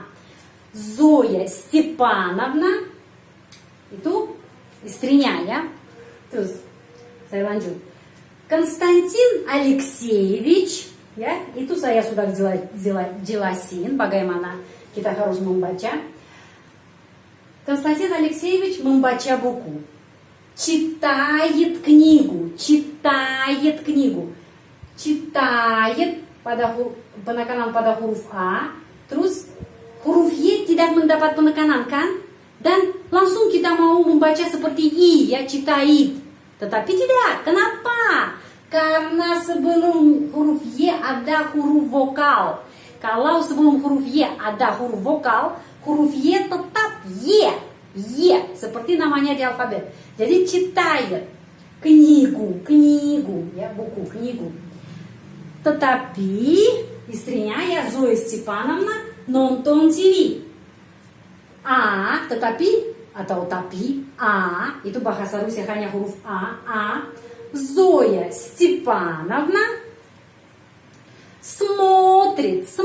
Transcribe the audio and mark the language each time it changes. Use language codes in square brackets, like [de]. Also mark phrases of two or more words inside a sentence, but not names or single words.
[id] Zoya Stepanovna itu istrinya, ya. Terus saya lanjut. Konstantin Alexeyevich, ya, itu saya sudah jelasin bagaimana kita harus membaca. Konstantin Alexeyevich membaca buku. Читает книгу. Читает pada penekanan pada huruf A. Terus huruf Y tidak mendapat penekanan, kan? Dan langsung kita mau membaca seperti I, ya, citait. Tetapi tidak. Kenapa? Karena sebelum huruf Y ada huruf vokal. Kalau sebelum huruf Y ada huruf vokal, huruf Y tetap Y. Seperti namanya di alfabet. [ru] Jadi читает книгу, [id] ya, buku, knigu. Tetapi istrinya, ya, Zoya Stepanovna nonton TV. Tapi A itu bahasa Rusia hanya huruf A. Zoya Stepanovna смотрит.